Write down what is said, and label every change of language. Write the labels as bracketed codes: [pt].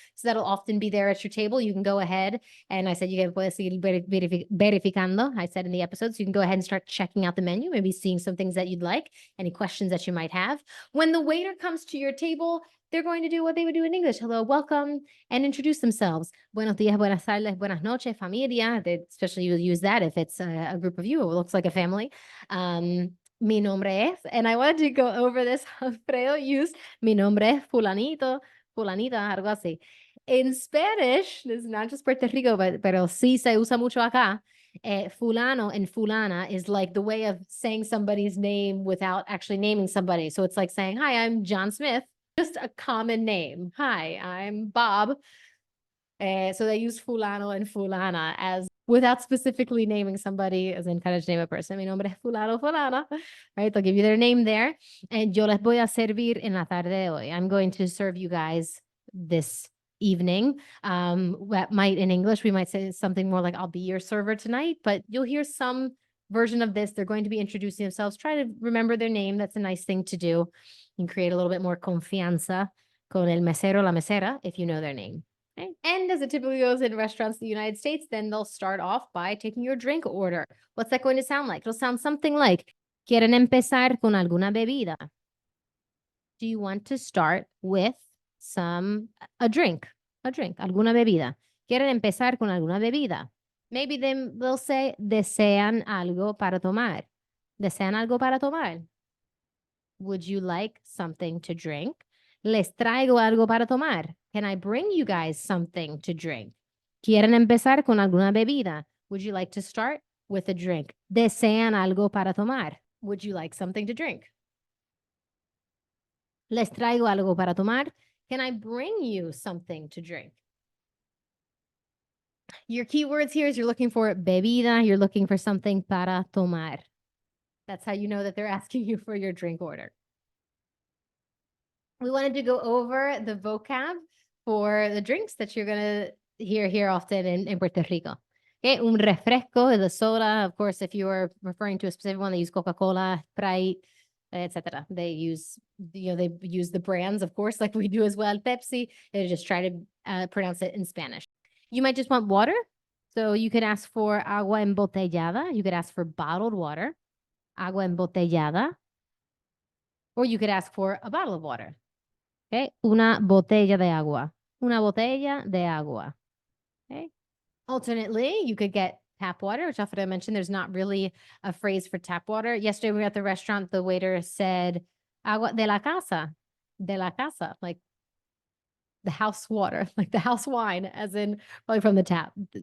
[en] So that'll often be there at your table. You can go ahead, and I said you can [es] puedes seguir verificando, [en] I said in the episode, so you can go ahead and start checking out the menu, maybe seeing some things that you'd like, any questions that you might have. When the waiter comes to your table, they're going to do what they would do in English. Hello, welcome, and introduce themselves. [es] Buenos días, buenas tardes, buenas noches, familia. [en] Especially you'll use that if it's a group of you. It looks like a family. [es] Mi nombre es, [en] and I wanted to go over this. [es] Alfredo used mi nombre es fulanito, fulanita, algo así. [en] In Spanish, this is not just Puerto Rico, [es] pero sí se usa mucho acá. [en] Fulano and fulana is like the way of saying somebody's name without actually naming somebody. So it's like saying, hi, I'm John Smith, just a common name. Hi, I'm Bob. So they use fulano and fulana as without specifically naming somebody, as in kind of name a person. [es] Mi nombre es fulano, fulana, [en] right? They'll give you their name there. And [es] yo les voy a servir en la tarde de hoy. [en] I'm going to serve you guys this evening. That might, in English, we might say something more like, I'll be your server tonight, but you'll hear some version of this. They're going to be introducing themselves. Try to remember their name. That's a nice thing to do and create a little bit more [es] confianza con el mesero, la mesera, [en] if you know their name. Okay. And as it typically goes in restaurants in the United States, then they'll start off by taking your drink order. What's that going to sound like? It'll sound something like, [es] ¿Quieren empezar con alguna bebida? [en] Do you want to start with a drink, [es] alguna bebida? ¿Quieren empezar con alguna bebida? [en] Maybe they'll say, [es] ¿desean algo para tomar? ¿Desean algo para tomar? [en] Would you like something to drink? [es] Les traigo algo para tomar. [en] Can I bring you guys something to drink? [es] ¿Quieren empezar con alguna bebida? [en] Would you like to start with a drink? [es] ¿Desean algo para tomar? [en] Would you like something to drink? [es] Les traigo algo para tomar. [en] Can I bring you something to drink? Your keywords here is you're looking for bebida, you're looking for something para tomar. That's how you know that they're asking you for your drink order. We wanted to go over the vocab for the drinks that you're going to hear here often in Puerto Rico. Okay, un refresco is a soda. Of course, if you are referring to a specific one, they use Coca-Cola, Sprite, etc. They use, they use the brands, of course, like we do as well. Pepsi, they just try to pronounce it in Spanish. You might just want water. So you could ask for [es] agua embotellada. [en] You could ask for bottled water, agua embotellada. Or you could ask for a bottle of water. [es] Okay, una botella de agua. Una botella de agua. Okay. [en] Alternately, you could get tap water, which Alfredo mentioned. There's not really a phrase for tap water. Yesterday, we were at the restaurant. The waiter said, agua de la casa, like the house water, like the house wine, as in probably from the tap.